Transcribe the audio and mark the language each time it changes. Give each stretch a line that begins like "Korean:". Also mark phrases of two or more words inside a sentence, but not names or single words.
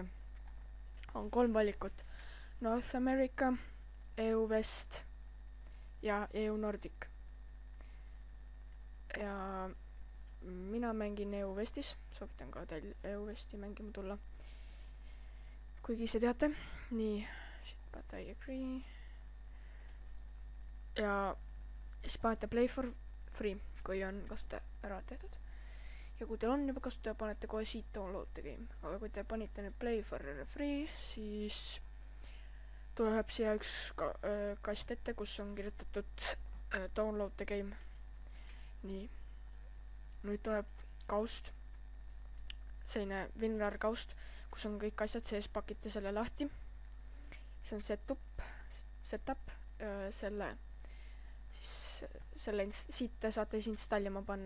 Estonian: On 3 valikut: North America, EU West ja EU Nordic. Ja mina mängin EU Westis, soovitan ka teil EU Westi mängima tulla. Kuigi ise teate, nii,
English: but I agree.
Estonian: Ja siis panete Play for Free, kui on kasutaja ära tehtud. Ja kui teil on juba kasutaja, panete kohe siit
English: download the game.
Estonian: Aga kui te panite nüüd Play for Free, siis tuleb siia üks kast ette, kus on kirjutatud
English: download the game.
Estonian: Nii, nüüd tuleb kaust, selline WinRAR kaust, kus on kõik asjad sees, pakite selle lahti. See on setup, siit te saate siis installima panna.